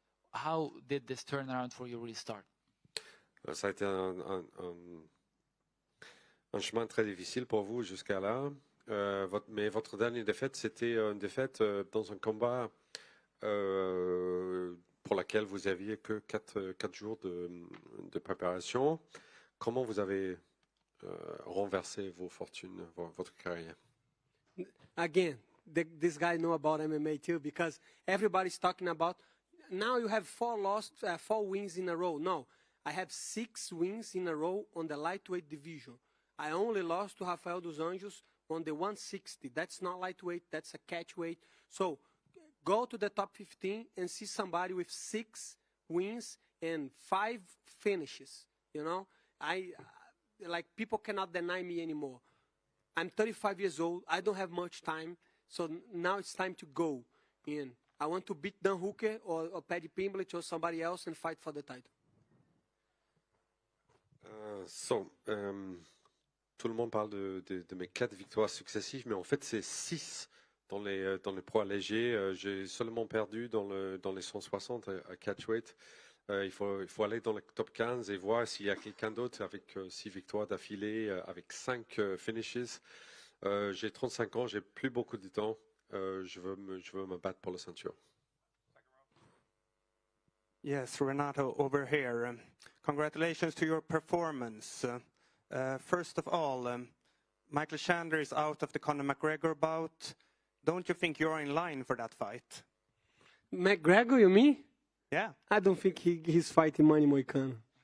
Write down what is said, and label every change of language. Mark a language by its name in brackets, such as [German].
[English] How did this turnaround for you really start? [French] Ça a été un chemin très difficile pour vous jusqu'à là. Mais votre dernière défaite, c'était une défaite dans un combat pour laquelle vous aviez que 4 jours de préparation. Comment vous avez renversé vos fortunes, votre carrière? [English] Again, this guy know about MMA too because everybody's talking about, now you have 4 wins in a row. No, I have 6 wins in a row on the lightweight division. I only lost to Rafael dos Anjos on the 160. That's not lightweight, that's a catchweight. So go to the top 15 and see somebody with 6 wins and 5 finishes. You know, like people cannot deny me anymore. I'm 35 years old. I don't have much time. So now it's time to go in. I want to beat Dan Hooker or Paddy Pimblett or somebody else and fight for the title. [French] Tout le monde parle de mes 4 victoires successives, mais en fait c'est 6 dans les poids légers. J'ai seulement perdu dans les 160 à catchweight. Il faut aller dans le top 15 et voir s'il y a quelqu'un d'autre avec 6 victoires d'affilée, avec 5 finishes. J'ai 35 ans, j'ai plus beaucoup de temps. Je veux me battre pour la ceinture. [English] Yes, Renato, over here. Congratulations to your performance. First of all, Michael Chandler is out of the Conor McGregor bout. Don't you think you're in line for that fight? McGregor, you mean? Yeah. I don't think he's fighting Manny Moicano.